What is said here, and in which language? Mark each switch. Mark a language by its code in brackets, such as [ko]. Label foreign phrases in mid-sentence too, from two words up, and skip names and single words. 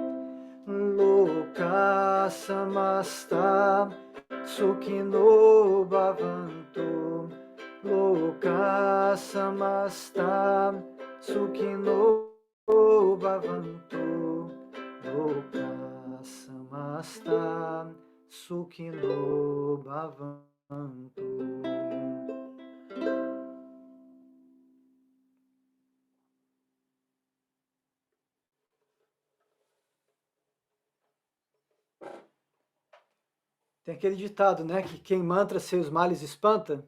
[sa] लोकाः समस्ताः सुखिनो भवन्तु. लोकाः समस्ताः सुखिनो भवन्तु. लोकाः समस्ताः सुखिनो भवन्तु. [pt] Tem aquele ditado, né, que quem mantra seus males espanta.